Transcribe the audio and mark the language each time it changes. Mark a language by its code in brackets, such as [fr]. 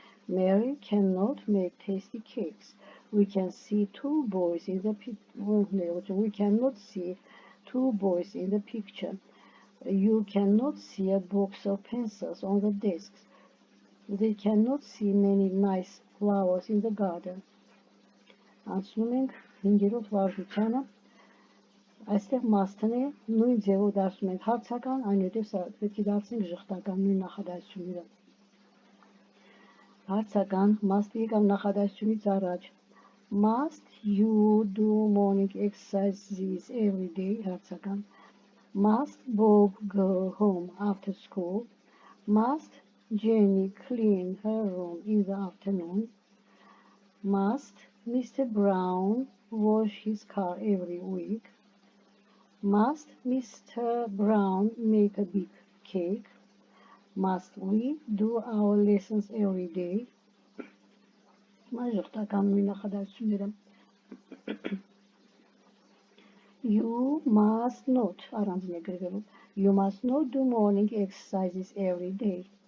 [en] Mary cannot make tasty cakes. We can see two boys in the We cannot see two boys in the picture. You cannot see a box of pencils on the desks. They cannot see many nice flowers in the garden. [hy] Անցնում ենք 5-րդ վարժությանը Այստեղ must-ն է նույն ձևով դարձնում ենք հարցական, այնուհետև պետք է դարձնենք ժխտական նույն նախադասությունները։ Հարցական must-ը եկավ նախադասությունից առաջ [en] Must you do morning exercises every day [hy] հարցական [en] Must Bob go home after school? Must Jenny clean her room in the afternoon? Must Mr. Brown wash his car every week? Must Mr. Brown make a big cake? Must we do our lessons every day? [hy] Մաժողտական նույն նախադասությունները [en] You must not [hy] առանձին է գրվելու [en] You must not do morning exercises every day.